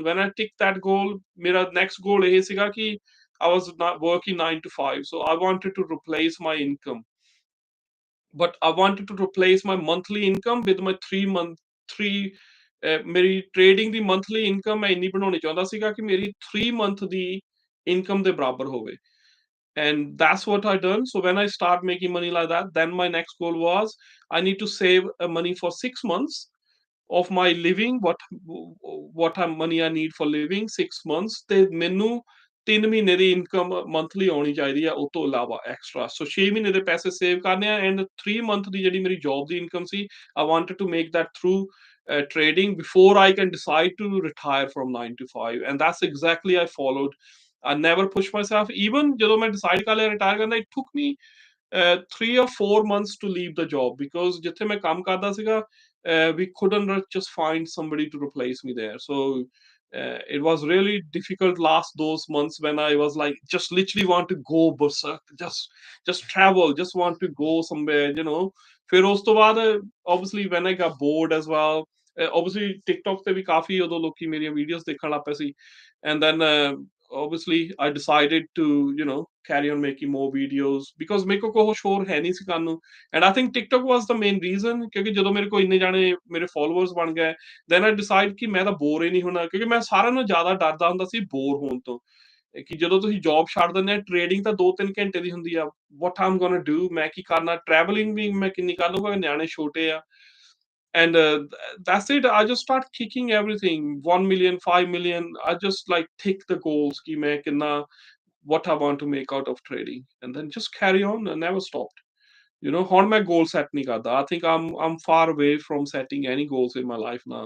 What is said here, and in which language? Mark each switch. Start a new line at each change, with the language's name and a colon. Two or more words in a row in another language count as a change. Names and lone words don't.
English: When I tick that goal, ਮੇਰਾ next goal
Punjabi: ਇਹ ਸੀਗਾ ਕਿ
English: I was not working 9 to 5, so I wanted to replace my income. But I wanted to replace my monthly income with my
Punjabi: 3 ਮੇਰੀ ਟ੍ਰੇਡਿੰਗ ਦੀ
English: monthly income
Punjabi: ਮੈਂ ਇੰਨੀ ਬਣਾਉਣੀ ਚਾਹੁੰਦਾ ਸੀਗਾ ਕਿ ਮੇਰੀ 3 ਮੰਥ ਦੀ ਇਨਕਮ ਦੇ ਬਰਾਬਰ ਹੋਵੇ।
English: And that's what I done. So when I start making money like that, then my next goal was I need to save money for 6 months of my living, what money I need for living 6 months,
Punjabi: ਤੇ ਮੈਨੂੰ 3 ਮਹੀਨੇ ਦੀ ਇਨਕਮ ਮੰਥਲੀ ਆਉਣੀ ਚਾਹੀਦੀ ਆ ਉਹ ਤੋਂ ਇਲਾਵਾ ਐਕਸਟਰਾ। ਸੋ 6 ਮਹੀਨੇ ਦੇ ਪੈਸੇ ਸੇਵ ਕਰਨੇ ਆ ਐਂਡ 3 ਮੰਥ ਦੀ ਜਿਹੜੀ ਮੇਰੀ ਜੌਬ ਦੀ ਇਨਕਮ ਸੀ,
English: I wanted to make that through trading before I can decide to retire from 9 to 5, and that's exactly I followed. I never pushed myself. Even
Punjabi: ਜਦੋਂ ਮੈਂ
English: decide
Punjabi: ਕਰ ਲਿਆ
English: retire ਕਰਨਾ, it took me 3 or 4 months to leave the job because
Punjabi: ਜਿੱਥੇ ਮੈਂ ਕੰਮ ਕਰਦਾ ਸੀਗਾ,
English: we couldn't just find somebody to replace me there. So it was really difficult last those months when I was like just literally want to go berserk, just travel, just want to go somewhere.
Punjabi: ਫਿਰ ਉਸ ਤੋਂ ਬਾਅਦ
English: obviously when I got bored as well, obviously TikTok
Punjabi: ਤੇ ਵੀ ਕਾਫੀ ਉਦੋਂ ਲੋਕੀ ਮੇਰੀਆਂ ਵੀਡੀਓਜ਼ ਦੇਖਣ ਲੱਗ ਪਏ ਸੀ,
English: and then obviously I decided to carry on making more videos because
Punjabi: ਮੇਰੇ ਕੋਲ ਕੁਛ ਹੋਰ ਹੈ ਨਹੀਂ ਸੀ ਕਰਨ ਨੂੰ।
English: And I think TikTok was the main reason,
Punjabi: ਕਿਉਂਕਿ ਜਦੋਂ ਮੇਰੇ ਕੋਲ ਇੰਨੇ ਜਾਣੇ ਮੇਰੇ followers ਬਣ ਗਏ,
English: then I decide
Punjabi: ਕਿ ਮੈਂ ਤਾਂ ਬੋਰ ਹੀ ਨਹੀਂ ਹੋਣਾ, ਕਿਉਂਕਿ ਮੈਂ ਸਾਰਿਆਂ ਨਾਲੋਂ ਜ਼ਿਆਦਾ ਡਰਦਾ ਹੁੰਦਾ ਸੀ ਬੋਰ ਹੋਣ ਤੋਂ। ਕਿ ਜਦੋਂ ਤੁਸੀਂ ਜੌਬ ਛੱਡ ਦਿੰਦੇ ਆ, ਟ੍ਰੇਡਿੰਗ ਤਾਂ 2-3 ਘੰਟੇ ਦੀ ਹੁੰਦੀ ਆ,
English: what I'm gonna do,
Punjabi: ਮੈਂ ਕੀ ਕਰਨਾ, ਟਰੈਵਲਿੰਗ ਵੀ ਮੈਂ ਕਿੰਨੀ ਕਰ ਲੂੰਗਾ, ਨਿਆਣੇ ਛੋਟੇ ਆ।
English: And that's it. I just start kicking everything. 1 million, 5 million. I just like tick the goals
Punjabi: ਕਿ ਮੈਂ ਕਿੰਨਾ,
English: what I want to make out of trading, and then just carry on and never stopped. How my goal set
Punjabi: ਨਹੀਂ ਕਰਦਾ.
English: I think I'm far away from setting any goals in my life now.